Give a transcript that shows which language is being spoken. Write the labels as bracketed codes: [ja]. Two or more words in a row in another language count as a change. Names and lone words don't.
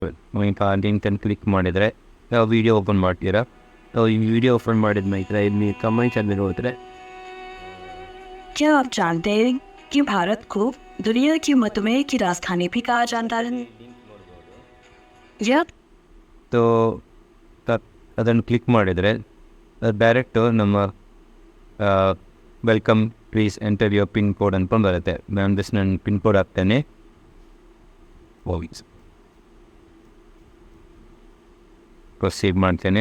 [kn] ಈಗ ಲಿಂಕನ್ನು ಕ್ಲಿಕ್ ಮಾಡಿದರೆ ನಾವು [en] video open [kn] ಮಾಡ್ತೀರಾ. ಈ [en] video open [kn] ಮಾಡಿದ ಮೇಲೆ ಇಲ್ಲಿ कमेंट्स ಅಲ್ಲಿ ಹೋದರೆ [hi] क्या आप जानते हैं कि भारत को दुनिया की मधुमेह की राजधानी भी कहा जाता है? यह [kn] तो ಅದನ್ನು ಕ್ಲಿಕ್ ಮಾಡಿದರೆ ಡೈರೆಕ್ಟು ನಮ್ಮ [en] welcome please enter your pin code [kn] ಅಂದ್ಕೊಂಡು ಬರುತ್ತೆ. ನಾನು ಜಸ್ಟ್ ನನ್ನ [en] pin code [kn] ಹಾಕ್ತೇನೆ. ಪ್ರೊಸೀಡ್ ಮಾಡ್ತೇನೆ.